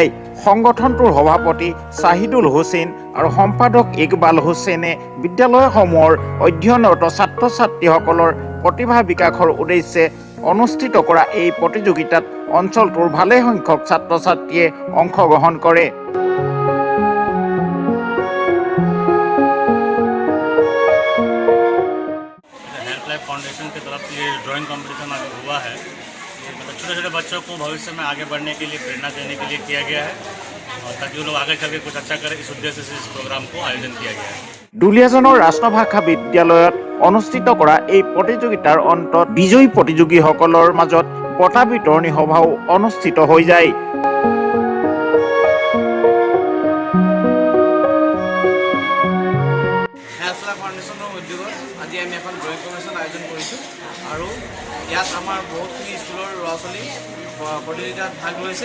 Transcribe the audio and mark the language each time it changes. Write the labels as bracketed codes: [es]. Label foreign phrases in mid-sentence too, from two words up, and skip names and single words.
[as] সংগঠনটোৰ সভাপতি শ্বাহিদুল হুছেইন আৰু সম্পাদক ইকবাল হুছেইনে বিদ্যালয়সমূহৰ অধ্যয়নৰত ছাত্ৰ ছাত্ৰীসকলৰ প্ৰতিভা বিকাশৰ উদ্দেশ্যে অনুষ্ঠিত কৰা এই প্ৰতিযোগিতাত অঞ্চলটোৰ ভালেসংখ্যক ছাত্ৰ ছাত্ৰীয়ে অংশগ্ৰহণ কৰে। [hi] हेल्प लाइफ फाउंडेशन की तरफ से ये [en] drawing competition [hi] अभी हुआ है। ये मतलब छोटे छोटे बच्चों को भविष्य में आगे बढ़ने के लिए प्रेरणा देने के लिए किया गया है और ताकि वो लोग आगे चल के कुछ अच्छा करें, इस उद्देश्य से इस प्रोग्राम को आयोजन किया गया है। [as] দুলীয়াজানৰ ৰাষ্ট্ৰভাষা বিদ্যালয়ত অনুষ্ঠিত কৰা এই প্ৰতিযোগিতাৰ অন্তত বিজয়ী প্ৰতিযোগীসকলৰ মাজত বঁটা বিতৰণী সভাও অনুষ্ঠিত হৈ যায়। হেল্প লাইফ ফাউণ্ডেশ্যনৰ উদ্যোগত আজি আমি এখন [en] drawing competition [as] আয়োজন কৰিছোঁ আৰু ইয়াত আমাৰ বহুতখিনি স্কুলৰ ল'ৰা ছোৱালী প্ৰতিযোগিতাত ভাগ লৈছে।